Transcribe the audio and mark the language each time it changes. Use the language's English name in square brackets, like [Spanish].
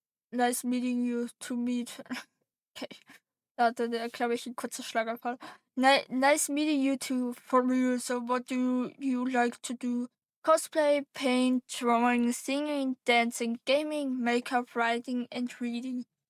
[English] Nice meeting you to meet. Okay. [German] Da hatte der, glaube ich, ein kurzer Schlaganfall. [English] Nice meeting you too, for real. So what do you like to do? Cosplay, paint, drawing, singing, dancing, gaming, makeup, writing, and reading.